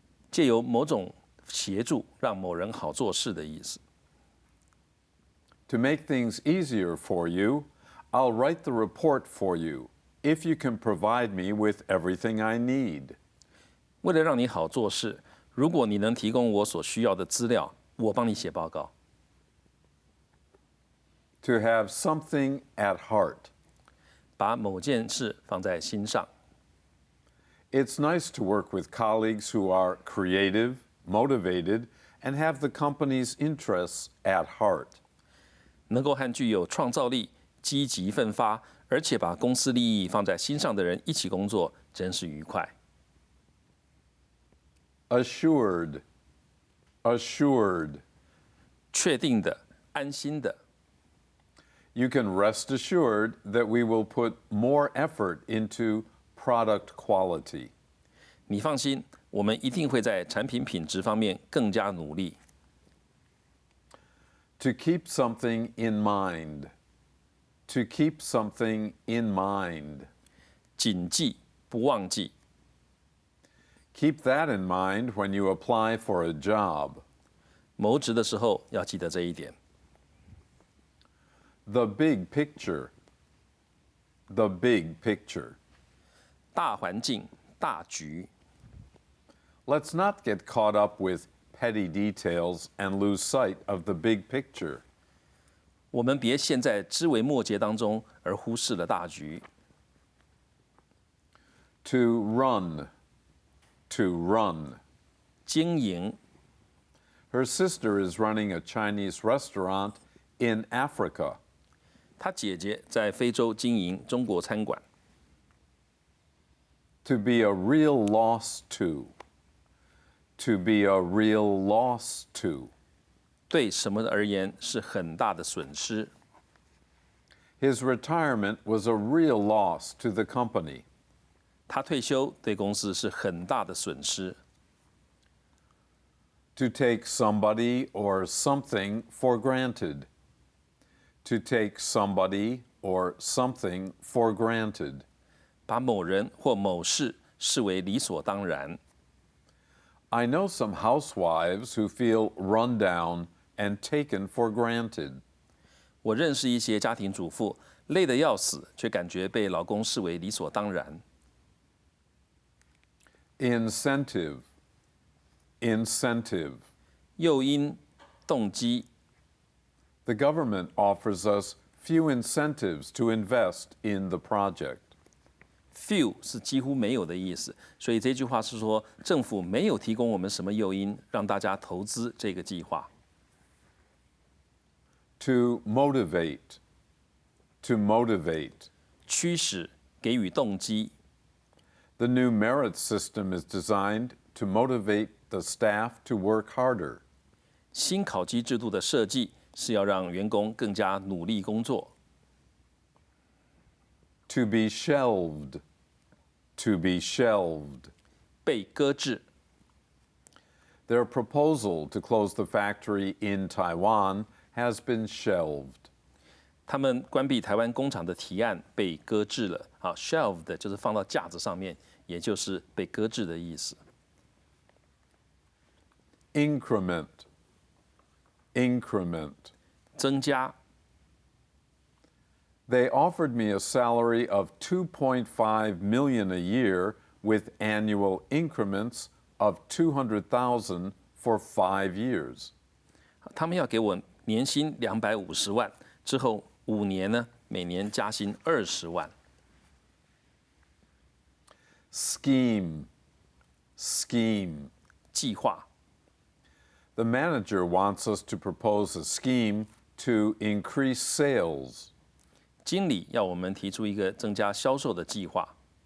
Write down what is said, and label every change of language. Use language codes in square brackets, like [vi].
[zh] 借由某种协助，让某人好做事的意思。 [en] To make things easier for you, I'll write the report for you if you can provide me with everything I need. [zh] 为了让你好做事，如果你能提供我所需要的资料，我帮你写报告。 [en] To have something at heart. [zh] 把某件事放在心上。 [en] It's nice to work with colleagues who are creative, motivated, and have the company's interests at heart. [zh] 能够和具有创造力、积极奋发，而且把公司利益放在心上的人一起工作，真是愉快。 [en] assured, assured. [zh] 确定的、安心的。 [en] You can rest assured that we will put more effort into product quality. [zh] 你放心，我们一定会在产品品质方面更加努力。 [en] To keep something in mind. To keep something in mind. [zh] 谨记，不忘记。 [en] Keep that in mind when you apply for a job. [zh] 谋职的时候要记得这一点。 [en] The big picture. The big picture. [zh] 大环境、大局。 [en] Let's not get caught up with petty details and lose sight of the big picture. [zh] 我们别陷在枝微末节当中，而忽视了大局。 [en] To run. To run. [zh] 经营。 [en] Her sister is running a Chinese restaurant in Africa. [zh] 她姐姐在非洲经营中国餐馆。 [en] To be a real loss to. To be a real loss to. [zh] 对什么而言是很大的损失。 [en] His retirement was a real loss to the company. [zh] 他退休对公司是很大的损失。 [en] To take somebody or something for granted. To take somebody or something for granted. [zh] 把某人或某事视为理所当然。 [en] I know some housewives who feel run down and taken for granted. [zh] 我认识一些家庭主妇，累得要死，却感觉被老公视为理所当然。 [en] Incentive. Incentive. [zh] 诱因、动机。 [en] The government offers us few incentives to invest in the project. [zh] Few 是几乎没有的意思，所以这句话是说政府没有提供我们什么诱因让大家投资这个计划。 [en] To motivate. To motivate. [zh] 驱使，给予动机。 [en] The new merit system is designed to motivate the staff to work harder. [zh] 新考绩制度的设计是要让员工更加努力工作。 [en] To be shelved. To be shelved. [zh] 被搁置。 [en] Their proposal to close the factory in Taiwan has been shelved. [zh] 他们关闭台湾工厂的提案被搁置了。好 ，shelved 就是放到架子上面，也就是被搁置的意思。 [en] Increment. Increment. [zh] 增加。 [en] They offered me a salary of $2.5 million a year with annual increments of $200,000 for 5 years. [zh] 他们要给我年薪250万，之后5年呢，每年加薪20万。 [en] Scheme. Scheme. [zh] 计划。 [en] The manager wants us to propose a scheme to increase sales. [zh] 经理要我们提出一个增加销售的计划。